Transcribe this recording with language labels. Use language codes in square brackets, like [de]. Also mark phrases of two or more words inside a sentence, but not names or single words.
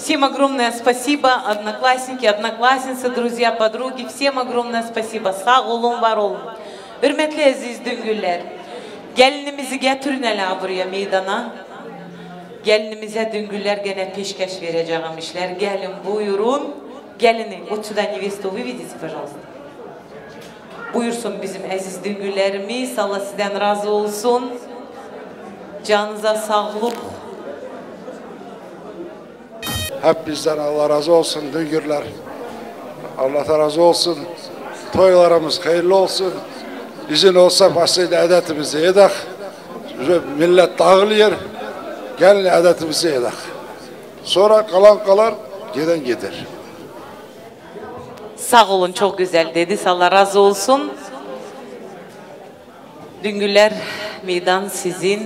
[ru] огромное спасибо, одноклассники, одноклассницы, друзья, подруги. Всем огромное спасибо. [tr] Sağ olun, var olun. Hürmetli aziz düngüller. Gelinimizi getirin hele buraya meydana. Gelinimize düngüller gene peşkeş vereceğim işler. Gelin buyurun. Gelini. [ru] Вот сюда невесту выведите, пожалуйста. [tr] Buyursun bizim aziz düngüllerimiz. Allah sizden razı olsun. Canınıza sağlık. Hep bizden Allah razı olsun düngürler. Allah razı olsun. Toylarımız hayırlı olsun. İzin olsa başlayla edetimizi edek. Millet dağılıyor. Gelin edetimizi edek. Sonra kalan kalar, giden gider. Sağ olun, çok güzel dedi. Allah razı olsun. Düngüller, meydan sizin.